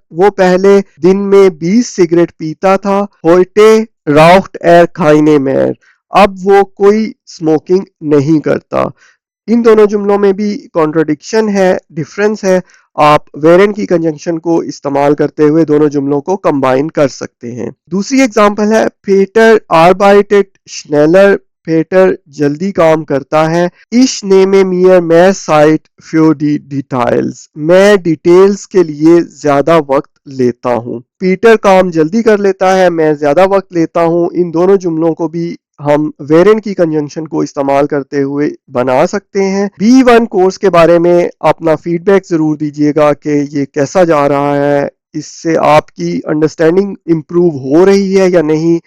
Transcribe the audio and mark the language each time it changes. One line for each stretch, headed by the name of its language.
Hindi: वो पहले दिन में 20 सिगरेट पीता था।
German: Heute raucht keine mehr।
Hindi: अब वो कोई स्मोकिंग नहीं करता। इन दोनों जुमलों में भी कॉन्ट्रडिक्शन है, डिफरेंस है। आप वेरेंट की कंजंक्शन को इस्तेमाल करते हुए दोनों जुमलों को कंबाइन कर सकते हैं। दूसरी एग्जांपल है
German: Peter arbeitet schneller
Hindi: पीटर जल्दी काम करता है।
German: Ich nehme mir mehr Zeit für die Details।
Hindi: मैं डिटेल्स के लिए ज्यादा वक्त लेता हूँ। पीटर काम जल्दी कर लेता है, मैं ज्यादा वक्त लेता हूँ। इन दोनों जुमलों को भी हम वेरेंट की कंजंक्शन को इस्तेमाल करते हुए बना सकते हैं। B1 कोर्स के बारे में अपना फीडबैक ज़रूर दीजिएगा कि ये कैसा जा रहा है, इससे आपकी अंडरस्टैंडिंग इम्प्रूव हो रही है या नहीं।